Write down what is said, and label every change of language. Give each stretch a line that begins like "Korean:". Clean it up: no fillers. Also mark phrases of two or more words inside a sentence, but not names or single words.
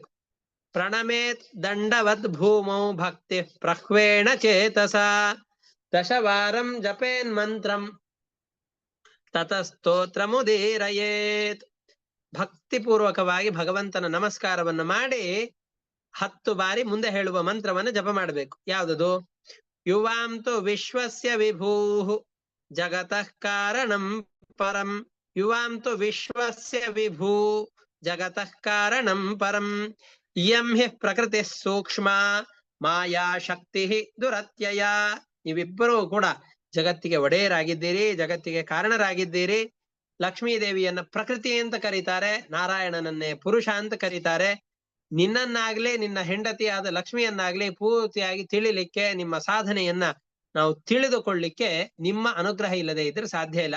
Sanskrit: ಪ್ರಣಮೇತ್ ದಂಡವದ್ ಭೂಮೌ ಭಕ್ತಿ ಪ್ರಹ್ವೇಣ ಚೇತಸ ದಶವಾರಂ ಜಪೇನ್ ಮಂತ್ರಂ ತತಸ್ತೋತ್ರ ಮುದೀರಯೇತ್.
Kannada: ಭಕ್ತಿಪೂರ್ವಕವಾಗಿ ಭಗವಂತನ ನಮಸ್ಕಾರವನ್ನು ಮಾಡಿ 10 ಬಾರಿ ಮುಂದೆ ಹೇಳುವ ಮಂತ್ರವನ್ನು ಜಪ ಮಾಡಬೇಕು.
Sanskrit: ಯಾವುದದು? ಯುವಾಂತು ವಿಶ್ವಸ್ಯ ವಿಭೂಃ ಜಗತಃ ಕಾರಣಂ ಪರಂ. ಯುವಾಂತು ವಿಶ್ವಸ್ಯ ವಿಭೂ ಜಗತಃ ಕಾರಣಂ ಪರಂ. ಇಯಂ ಹಿ ಪ್ರಕೃತಿ ಸೂಕ್ಷ್ಮ ಮಾಯಾ ಶಕ್ತಿ ದುರತ್ಯಯ.
Kannada: ನೀವಿಬ್ಬರೂ ಕೂಡ ಜಗತ್ತಿಗೆ ಒಡೆಯರಾಗಿದ್ದೀರಿ, ಜಗತ್ತಿಗೆ ಕಾರಣರಾಗಿದ್ದೀರಿ. ಲಕ್ಷ್ಮೀ ದೇವಿಯನ್ನ ಪ್ರಕೃತಿ ಅಂತ ಕರೀತಾರೆ, ನಾರಾಯಣನನ್ನೇ ಪುರುಷ ಅಂತ ಕರೀತಾರೆ. ನಿನ್ನನ್ನಾಗ್ಲಿ ನಿನ್ನ ಹೆಂಡತಿಯಾದ ಲಕ್ಷ್ಮಿಯನ್ನಾಗ್ಲಿ ಪೂರ್ತಿಯಾಗಿ ತಿಳಿಲಿಕ್ಕೆ, ನಿಮ್ಮ ಸಾಧನೆಯನ್ನ ನಾವು ತಿಳಿದುಕೊಳ್ಳಿಕ್ಕೆ ನಿಮ್ಮ ಅನುಗ್ರಹ ಇಲ್ಲದೆ ಇದ್ರೆ ಸಾಧ್ಯ ಇಲ್ಲ.